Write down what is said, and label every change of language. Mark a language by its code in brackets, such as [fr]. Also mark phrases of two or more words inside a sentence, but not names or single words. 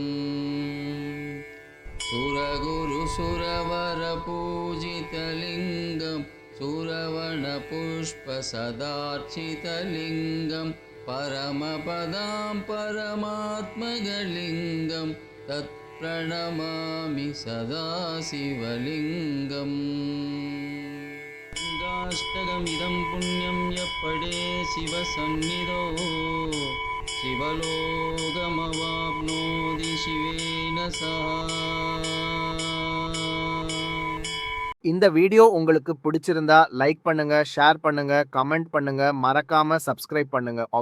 [sa] सुरगुरुसुरवरपूजितलिङ्गं सुरवणपुष्पसदार्चितलिङ्गं परमपदां परमात्मगलिङ्गं तत्प्रणमामि सदा शिवलिङ्गम् लिङ्गाष्टकमिदं पुण्यं यः पठे शिवसन्निधौ शिवलोकमवाप्नोति शिवेन सह. [ta] இந்த வீடியோ உங்களுக்கு பிடிச்சிருந்தா லைக் பண்ணுங்க, ஷேர் பண்ணுங்க, கமெண்ட் பண்ணுங்க, மறக்காம சப்ஸ்கிரைப் பண்ணுங்க.